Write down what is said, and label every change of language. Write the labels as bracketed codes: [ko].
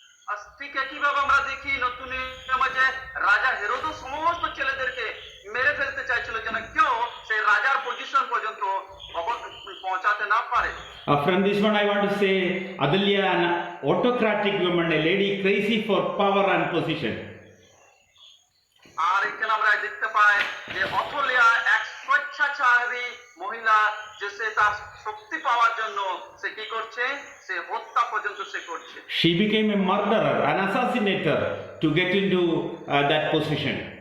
[bn] আর ঠিক একইভাবে আমরা দেখি নতুন নিয়মে যে রাজা হেরোদও সমস্ত ছেলেদেরকে মেরে ফেলতে চাইছিল, যেন কেউ সেই রাজার পজিশন পর্যন্ত পৌঁছাতে না পারে। [en] From this one, I want to say, Athaliah, an autocratic woman, a lady crazy for power and position. [bn] আর এখানে আমরা দেখতে পাই যে অথলিয়া এক স্বেচ্ছাচারী মহিলা, যে সে তার শক্তি পাওয়ার জন্য সে কি করছে, সে হত্যা পর্যন্ত সে করছে। [en] She became a murderer, an assassinator to get into that position.